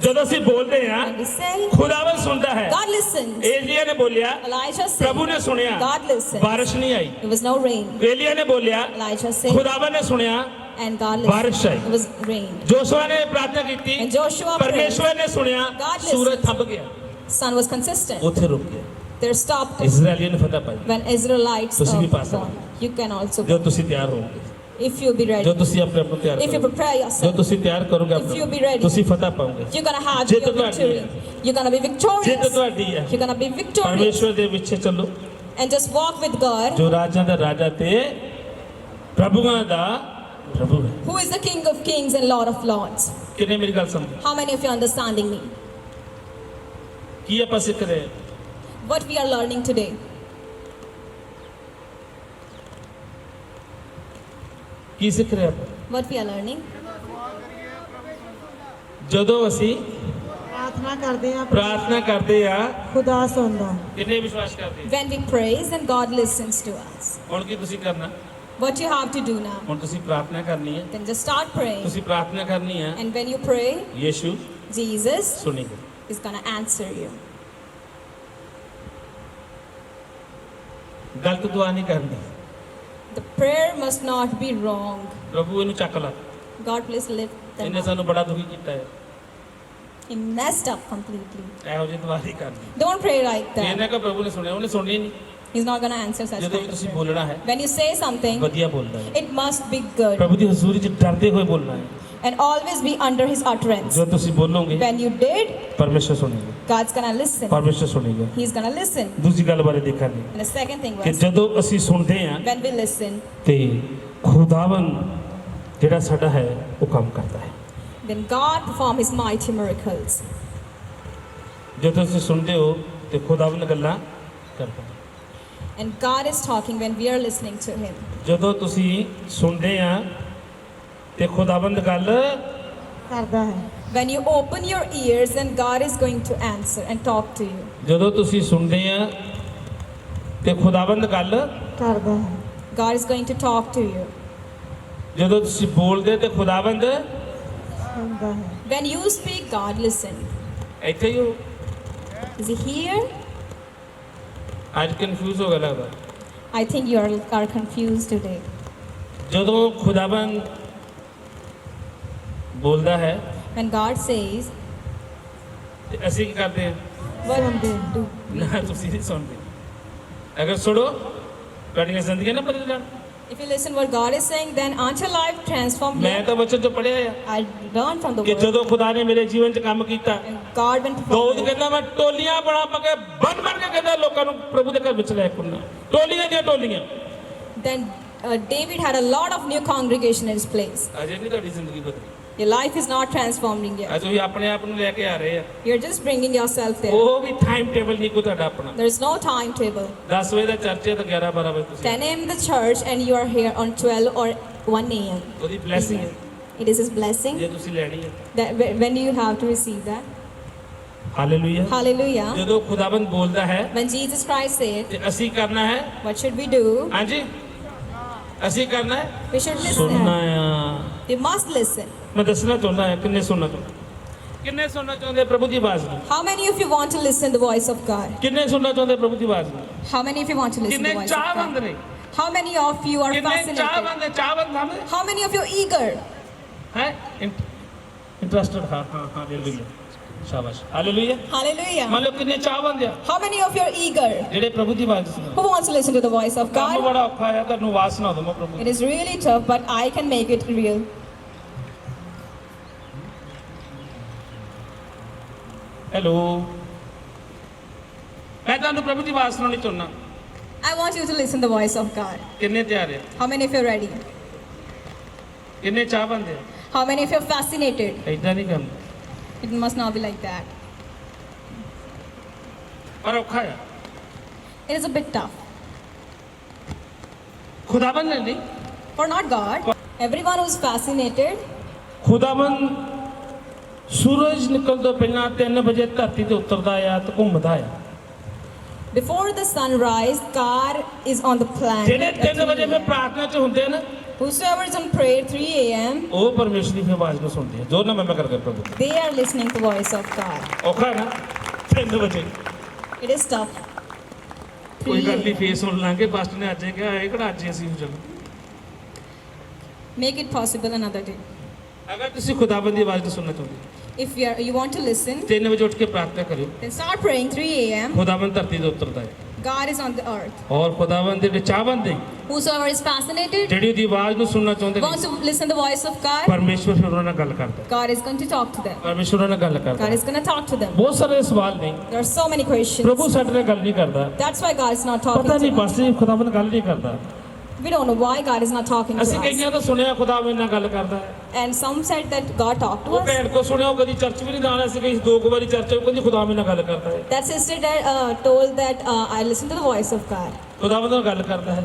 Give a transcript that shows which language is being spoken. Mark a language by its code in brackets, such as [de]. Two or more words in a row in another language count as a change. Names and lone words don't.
[pa] ਜਦੋਂ ਅਸੀਂ ਬੋਲਦੇ ਆ [en] When we say, [pa] ਖੁਦਾਵੰਦ ਸੁਣਦਾ ਹੈ [en] God listens. [pa] ਏਲੀਆ ਨੇ ਬੋਲਿਆ [en] Elijah [pa] ਪ੍ਰਭੂ [en] said, [pa] ਨੇ ਸੁਣਿਆ [en] God listens. [pa] ਬਾਰਿਸ਼ ਨਹੀਂ ਆਈ [en] There was no rain. [pa] ਏਲੀਆ ਨੇ ਬੋਲਿਆ [en] Elijah said, [pa] ਖੁਦਾਵੰਦ ਨੇ ਸੁਣਿਆ [en] and God [pa] ਬਾਰਿਸ਼ [en] listened. [pa] ਆਈ [en] It was rain. [pa] ਜੋਸ਼ੂਆ ਨੇ ਪ੍ਰਾਰਥਨਾ ਕੀਤੀ [en] And Joshua prayed. [pa] ਪਰਮੇਸ਼ਵਰ ਨੇ ਸੁਣਿਆ [en] God [pa] ਸੂਰਜ [en] listens. [pa] ਥੰਮ ਗਿਆ [en] Sun was consistent. [pa] ਉੱਥੇ ਰੁਕ ਗਿਆ [en] There stopped [pa] ਇਜ਼ਰਾਈਲੀਆਂ ਨੇ ਫਤਹ ਪਾਈ [en] when Israelites [pa] ਤੁਸੀਂ ਵੀ ਪਾ [en] won. You can also. [pa] ਜਦੋਂ ਤੁਸੀਂ ਤਿਆਰ ਹੋਵੋਗੇ [en] If you be ready, [pa] ਜੋ ਤੁਸੀਂ ਆਪਣੇ ਆਪ ਨੂੰ ਤਿਆਰ [en] if you [pa] ਕਰੋਗੇ [en] prepare [pa] ਜੋ [en] yourself, [pa] ਤੁਸੀਂ ਤਿਆਰ ਕਰੋਗੇ [en] If you be [pa] ਆਪਣੇ [en] ready. [pa] ਤੁਸੀਂ ਫਤਹ ਪਾਓਗੇ [en] you're gonna have [pa] ਜਿੱਤ [en] your [pa] ਤੁਹਾਡੀ [en] victory. [pa] ਹੈ। [en] You're gonna be [pa] ਜਿੱਤ [en] victorious. [pa] ਤੁਹਾਡੀ ਹੈ [en] You're gonna be victorious. [pa] ਪਰਮੇਸ਼ਵਰ ਦੇ ਪਿੱਛੇ ਚੱਲੋ [en] And just walk with God, [pa] ਜੋ ਰਾਜਾਂ ਦਾ ਰਾਜਾ ਤੇ ਪ੍ਰਭੂਆਂ ਦਾ ਪ੍ਰਭੂ ਹੈ [en] who is the King of Kings and Lord of Lords. [pa] ਕਿੰਨੇ ਮੇਰੀ ਗੱਲ ਸਮਝ [en] How many of you are understanding me? [pa] ਕੀ ਆਪਾਂ ਸਿੱਖ ਰਹੇ ਹਾਂ? [en] What we are learning today. [pa] ਕੀ ਸਿੱਖ ਰਹੇ ਆਪਾਂ [en] What we are learning. [pa] ਜਦੋਂ ਅਸੀਂ ਪ੍ਰਾਰਥਨਾ ਕਰਦੇ ਆ ਪ੍ਰਾਰਥਨਾ ਕਰਦੇ ਆ ਖੁਦਾ ਸੁਣਦਾ ਕਿੰਨੇ ਵਿਸ਼ਵਾਸ ਕਰਦੇ ਆ? [en] When we praise, then God listens to us. [pa] ਹੁਣ ਕੀ ਤੁਸੀਂ ਕਰਨਾ [en] What you have to do now? [pa] ਹੁਣ ਤੁਸੀਂ ਪ੍ਰਾਰਥਨਾ ਕਰਨੀ ਹੈ [en] Then just start praying. [pa] ਤੁਸੀਂ ਪ੍ਰਾਰਥਨਾ ਕਰਨੀ ਹੈ [en] And when you pray, [pa] ਯੀਸ਼ੂ [en] Jesus [pa] ਸੁਣੇਗਾ [en] is gonna answer you. [pa] ਗਲਤ ਦੁਆ ਨਹੀਂ ਕਰਨੀ [en] The prayer must not be wrong. [pa] ਪ੍ਰਭੂ ਇਹਨੂੰ ਚੱਕ ਲਾ [en] God please lift them [pa] ਇਹਨੇ [en] up. [pa] ਸਾਨੂੰ ਬੜਾ ਦੁਖੀ ਕੀਤਾ ਹੈ [en] He messed up completely. [pa] ਇਹੋ ਜਿਹੀ ਦੁਆ ਨਹੀਂ ਕਰਨੀ [en] Don't pray like that. [pa] ਇਹਨੇ ਕੋ ਪ੍ਰਭੂ ਨੇ ਸੁਣਿਆ ਉਹਨੇ ਸੁਣਨੀ ਨਹੀਂ [en] He's not gonna answer such [pa] ਜਦੋਂ ਵੀ [en] kind of [pa] ਤੁਸੀਂ [en] prayer. [pa] ਬੋਲਣਾ ਹੈ [en] When you say something, [pa] ਵਧੀਆ ਬੋਲਣਾ ਹੈ [en] it must be good [pa] ਪ੍ਰਭੂ ਦੀ ਹਜ਼ੂਰੀ 'ਚ ਡਰਦੇ ਹੋਏ ਬੋਲਣਾ ਹੈ [en] and always be under His utterance. [pa] ਜੋ ਤੁਸੀਂ ਬੋਲੋਗੇ [en] When you did, [pa] ਪਰਮੇਸ਼ਰ ਸੁਣੇਗਾ [en] God's gonna listen. [pa] ਪਰਮੇਸ਼ਰ ਸੁਣੇਗਾ [en] He's gonna listen. [pa] ਦੂਜੀ ਗੱਲ ਬਾਰੇ ਦੇਖਾਂਗੇ [en] And the second thing [pa] ਕਿ [en] was, [pa] ਜਦੋਂ ਅਸੀਂ ਸੁਣਦੇ ਹਾਂ [en] when we listen, [pa] ਤੇ ਖੁਦਾਵੰ ਜਿਹੜਾ ਸਾਡਾ ਹੈ ਉਹ ਕੰਮ ਕਰਦਾ ਹੈ [en] then God perform His mighty miracles. [pa] ਜਦੋਂ ਤੁਸੀਂ ਸੁਣਦੇ ਹੋ ਤੇ ਖੁਦਾਵੰ ਗੱਲਾਂ ਕਰਦਾ ਹੈ [en] And God is talking when we are listening to Him. [pa] ਜਦੋਂ ਤੁਸੀਂ ਸੁਣਦੇ ਆ ਤੇ ਖੁਦਾਵੰਦ ਗੱਲ ਕਰਦਾ ਹੈ [en] When you open your ears, then God is going to answer and talk to you. [pa] ਜਦੋਂ ਤੁਸੀਂ ਸੁਣਦੇ ਆ ਤੇ ਖੁਦਾਵੰਦ ਗੱਲ ਕਰਦਾ ਹੈ [en] God is going to talk to you. [pa] ਜਦੋਂ ਤੁਸੀਂ ਬੋਲਦੇ ਤੇ ਖੁਦਾਵੰਦ ਸੁਣਦਾ ਹੈ [en] When you speak, God listen. [pa] ਇੱਥੇ ਹੀ ਹੋ [en] Is He here? [pa] ਅੱਜ ਕਨਫਿਊਜ਼ ਹੋ ਗਿਆ ਲੱਗਦਾ [en] I think you are confused today. [pa] ਜਦੋਂ ਖੁਦਾਵੰਦ ਬੋਲਦਾ ਹੈ [en] When God says, [pa] ਤੇ ਅਸੀਂ ਕੀ ਕਰਦੇ ਹਾਂ [en] what [pa] ਸੁਣਦੇ [en] do? [pa] ਨਾ ਤੁਸੀਂ ਨਹੀਂ ਸੁਣਦੇ ਅਗਰ ਸੁਣੋ ਤੁਹਾਡੀਆਂ ਜ਼ਿੰਦਗੀਆਂ ਨਾ ਬਦਲ ਜਾਣ [en] If you listen what God is saying, then aren't your life transformed? [pa] ਮੈਂ ਤਾਂ ਬੱਚਨ ਤੋਂ ਪੜਿਆ ਆ [en] I learned from the [pa] ਕਿ [en] word. [pa] ਜਦੋਂ ਖੁਦਾ ਨੇ ਮੇਰੇ ਜੀਵਨ 'ਚ ਕੰਮ ਕੀਤਾ [en] And God went [pa] ਦਾਊਦ [en] perform. [pa] ਕਹਿੰਦਾ ਮੈਂ ਟੋਲੀਆਂ ਬਣਾ ਕੇ ਬਣ ਕੇ ਕਹਿੰਦਾ ਲੋਕਾਂ ਨੂੰ ਪ੍ਰਭੂ ਦੇ ਘਰ ਵਿੱਚ ਲੈ ਕੇ ਆਉਣਾ ਟੋਲੀਆਂ ਦੀਆਂ ਟੋਲੀਆਂ [en] Then David had a lot of new congregation in his place. [pa] ਅਜੇ ਨਹੀਂ ਤੁਹਾਡੀ ਜ਼ਿੰਦਗੀ ਬਦਲੀ [en] Your life is not transforming yet. [pa] ਅੱਜ ਤੁਸੀਂ ਆਪਣੇ ਆਪ ਨੂੰ ਲੈ ਕੇ ਆ ਰਹੇ ਆ [en] You're just bringing yourself there. [pa] ਉਹ ਵੀ [en] time table [pa] ਨਹੀਂ ਕੋਈ ਤੁਹਾਡਾ ਆਪਣਾ [en] There is no timetable. [pa] 10 ਵਜੇ ਦਾ ਚਰਚ ਹੈ ਤਾਂ 11 12 ਵਜੇ ਤੁਸੀਂ [en] 10 a.m. the church and you are here on 12 or 1 a.m. [pa] ਉਹਦੀ ਬਲੇਸਿੰਗ ਹੈ [en] It is His blessing [pa] ਜੇ ਤੁਸੀਂ ਲੈਣੀ ਹੈ [en] that when you have to receive that. [pa] ਹਾਲੇਲੂਇਆ [en] Hallelujah. [pa] ਜਦੋਂ ਖੁਦਾਵੰਦ ਬੋਲਦਾ ਹੈ [en] When Jesus Christ said, [pa] ਤੇ ਅਸੀਂ ਕਰਨਾ ਹੈ [en] what should we do? [pa] ਹਾਂਜੀ ਅਸੀਂ ਕਰਨਾ ਹੈ [en] We should [pa] ਸੁਣਨਾ [en] listen. [pa] ਆ [en] We must listen. [pa] ਮੈਂ ਦੱਸਣਾ ਚਾਹੁੰਦਾ ਹਾਂ ਕਿੰਨੇ ਸੁਣਨਾ ਚਾਹੁੰਦੇ ਕਿੰਨੇ ਸੁਣਨਾ ਚਾਹੁੰਦੇ ਪ੍ਰਭੂ ਦੀ ਆਵਾਜ਼ ਨੂੰ [en] How many of you want to listen the voice of God? [pa] ਕਿੰਨੇ ਸੁਣਨਾ ਚਾਹੁੰਦੇ ਪ੍ਰਭੂ ਦੀ ਆਵਾਜ਼ ਨੂੰ [en] How many of you want to listen [pa] ਕਿੰਨੇ [en] the voice of [pa] ਚਾਹਵੰਦ [en] God? [pa] ਨੇ [en] How many of you are [pa] ਕਿੰਨੇ [en] fascinated? [pa] ਚਾਹਵੰਦ [en] How many of you are eager? [pa] ਹੈ ਇੰਟਰਸਟਡ ਹਾਂ ਹਾਲੇਲੂਇਆ ਸ਼ਾਬਾਸ਼ ਹਾਲੇਲੂਇਆ [en] Hallelujah. [pa] ਮੰਨ ਲਓ ਕਿੰਨੇ ਚਾਹਵੰਦ ਆ [en] How many of you are eager? [pa] ਜਿਹੜੇ ਪ੍ਰਭੂ ਦੀ ਆਵਾਜ਼ ਸੁਣਦੇ [en] Who wants to listen to the voice of [pa] ਕੰਮ [en] God? [pa] ਬੜਾ ਔਖਾ ਹੈ ਤੁਹਾਨੂੰ ਆਵਾਜ਼ ਸੁਣਾ ਦਵਾਂ ਪ੍ਰਭੂ [en] It is really tough, but I can make it real. [pa] ਹੈਲੋ ਮੈਂ ਤੁਹਾਨੂੰ ਪ੍ਰਭੂ ਦੀ ਆਵਾਜ਼ ਸੁਣਾਉਣੀ ਚਾਹੁੰਦਾ [en] I want you to listen the voice of God. [pa] ਕਿੰਨੇ ਤਿਆਰ ਆ [en] How many of you are ready? [pa] ਕਿੰਨੇ ਚਾਹਵੰਦ ਆ [en] How many of you are fascinated? [pa] ਏਦਾਂ ਨਹੀਂ ਕਰਨਾ [en] It must not be like that. [pa] ਪਰ ਔਖਾ ਆ [en] It is a bit tough. [pa] ਖੁਦਾਵੰਦ ਨੇ ਨਹੀਂ [en] For not God. Everyone who is fascinated, [pa] ਖੁਦਾਵੰਦ ਸੂਰਜ ਨਿਕਲਣ ਤੋਂ ਪਹਿਲਾਂ 3 ਵਜੇ ਧਰਤੀ ਤੇ ਉਤਰਦਾ ਆ ਤੇ ਘੁੰਮਦਾ ਆ [en] before the sunrise, God is on the planet. [pa] ਜਿਹੜੇ [en] at [pa] 3 ਵਜੇ [en] 3 [pa] ਮੈਂ [en] a.m. [pa] ਪ੍ਰਾਰਥਨਾ 'ਚ ਹੁੰਦੇ ਆ ਨਾ [en] Whosoever is on prayer 3 a.m., [pa] ਉਹ ਪਰਮੇਸ਼ਰ ਦੀ ਆਵਾਜ਼ ਨੂੰ ਸੁਣਦੇ ਆ ਜੋ ਨਾ ਮੈਂ ਕਰਕੇ ਪ੍ਰਭੂ [en] they are listening to the voice of God. [pa] ਔਖਾ ਨਾ 3 ਵਜੇ [en] It is tough. [pa] ਕੋਈ ਗੱਲ ਨਹੀਂ ਫੇਸ ਸੁਣ ਲਾਂਗੇ ਬਸ ਨੇ ਅੱਜ ਕਿਹਾ ਇਹ ਕਿਹੜਾ ਅੱਜ ਅਸੀਂ ਚਲੋ [en] Make it possible another day. [pa] ਅਗਰ ਤੁਸੀਂ ਖੁਦਾਵੰਦ ਦੀ ਆਵਾਜ਼ ਨੂੰ ਸੁਣਨਾ ਚਾਹੁੰਦੇ ਹੋ [en] If you want to listen, [pa] 3 ਵਜੇ ਉੱਠ ਕੇ ਪ੍ਰਾਰਥਨਾ ਕਰਿਓ [en] then start praying 3 a.m. [pa] ਖੁਦਾਵੰਦ ਧਰਤੀ ਤੇ ਉਤਰਦਾ ਹੈ [en] God is on the earth. [pa] ਔਰ ਖੁਦਾਵੰਦ ਦੇ ਚਾਹਵੰਦ ਦੇ [en] Whosoever is fascinated, [pa] ਜਿਹੜੀ ਉਹਦੀ ਆਵਾਜ਼ ਨੂੰ ਸੁਣਨਾ ਚਾਹੁੰਦੇ [en] wants [pa] ਨੇ [en] to listen to the voice of God, [pa] ਪਰਮੇਸ਼ਵਰ ਫਿਰ ਉਹਨਾਂ ਨਾਲ ਗੱਲ ਕਰਦਾ ਹੈ। [en] God is going to talk to them. [pa] ਪਰਮੇਸ਼ਵਰ ਉਹਨਾਂ ਨਾਲ ਗੱਲ ਕਰਦਾ [en] God [pa] ਹੈ। [en] is going to talk to them. [pa] ਬਹੁਤ ਸਾਰੇ ਸਵਾਲ ਨੇ [en] There are so many questions. [pa] ਪ੍ਰਭੂ ਸਾਡੇ ਨਾਲ ਗੱਲ ਨਹੀਂ ਕਰਦਾ [en] That's why God is not [pa] ਪਤਾ [en] talking [pa] ਨਹੀਂ [en] to us. [pa] ਬਸ ਜੀ ਖੁਦਾਵੰਦ ਗੱਲ ਨਹੀਂ ਕਰਦਾ [en] We don't know why God is not talking to [pa] ਅਸੀਂ [en] us. [pa] ਕਈਆਂ ਤੋਂ ਸੁਣਿਆ ਖੁਦਾਵੰਦ ਨਾਲ ਗੱਲ ਕਰਦਾ ਹੈ [en] And some said that God talked to [pa] ਉਹ [en] us. [pa] ਭੈਣ ਕੋ ਸੁਣਿਆ ਉਹ ਕਦੀ ਚਰਚ ਵੀ ਨਹੀਂ ਜਾਣਾ ਸੀ ਕਈ ਦੋ ਕੁ ਵਾਰੀ ਚਰਚ ਉਹ ਕਹਿੰਦੀ ਖੁਦਾਵੰਦ ਨਾਲ ਗੱਲ ਕਰਦਾ ਹੈ [en] That sister that, told that I listen to the voice of God. [pa] ਖੁਦਾਵੰਦ ਨਾਲ ਗੱਲ ਕਰਦਾ ਹੈ